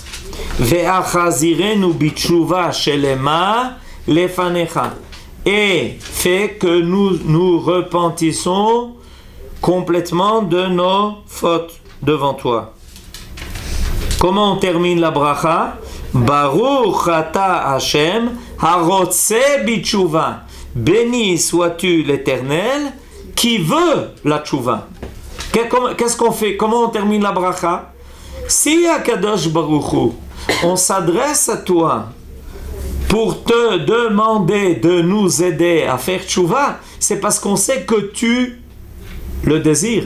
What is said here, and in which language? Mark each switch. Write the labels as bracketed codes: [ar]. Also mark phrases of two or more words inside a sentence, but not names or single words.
[he] והחזירנו בתשובה שלמה לפניך. [fr] Et fais que nous repentissons complètement de nos fautes devant toi. Comment on termine la bracha? [he] ברוך אתה השם הרוצה בתשובה. [fr] Béni sois-tu l'Éternel qui veut la tchouva. Qu'est-ce qu'on fait? Comment on termine la bracha? Si à [he] קדוש ברוך הוא, [fr] on s'adresse à toi pour te demander de nous aider à faire tchouva, c'est parce qu'on sait que tu le désires.